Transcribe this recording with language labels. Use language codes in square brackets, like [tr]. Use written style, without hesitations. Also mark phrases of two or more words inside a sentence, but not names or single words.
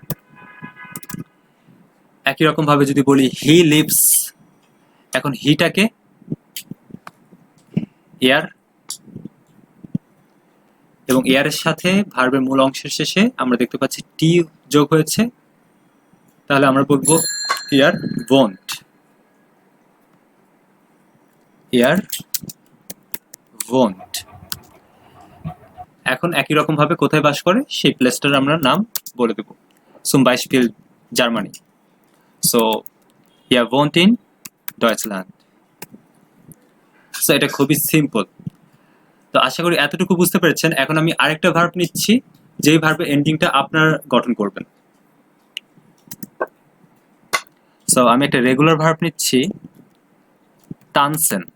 [bn] একই রকম ভাবে যদি বলি [en] he lives, [bn] এখন হিটাকে এয়ার, এবং এয়ারের সাথে ভার্বের মূল অংশের শেষে আমরা দেখতে পাচ্ছি টি যোগ হয়েছে, তাহলে আমরা বলবো [de] er wohnt. er wohnt. [bn] এখন একই রকম ভাবে কোথায় বাস করে সেই প্লেসটার আমরা নাম বলে দেব। [de] zum Beispiel জার্মানি। সো er wohnt in Deutschland। [bn] সো এটা খুবই সিম্পল। তো আশা করি এতটুকু বুঝতে পেরেছেন। এখন আমি আরেকটা ভার্ব নিচ্ছি, যেই ভার্বের এন্ডিংটা আপনার গঠন করবেন। সো আমি একটা [en] regular verb [bn] নিচ্ছি, [de] tanzen।